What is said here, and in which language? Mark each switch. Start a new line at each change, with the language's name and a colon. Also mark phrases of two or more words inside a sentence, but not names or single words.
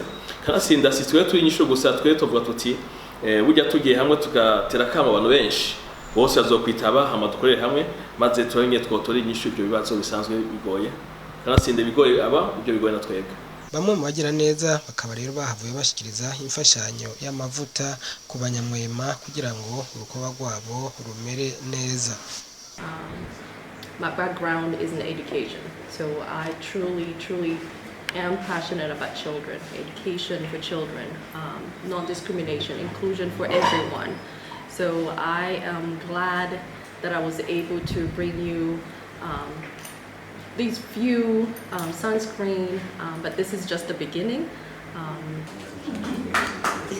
Rundi: Kanasinda si twe turi nyisho gusa, twe tuvuga tuti burya tugiye hamwe tugatera kama abantu benshi bose bazokwitaba, hama dukorere hamwe maze turenye twotora inyishu ibyo bibazo bisanzwe bigoye. Kanasinda bigoye ibyo bigoye na twebwe. Bamwe mu bagira neza bakaba rero bahavuye bashikiriza imfashanyo y'amavuta ku banyamwema kugira ngo urukoba rwabo rumere neza.
English: My background is in education, so I truly am passionate about children, education for children, non-discrimination, inclusion for everyone. So I am glad that I was able to bring you these few sunscreen, but this is just the beginning.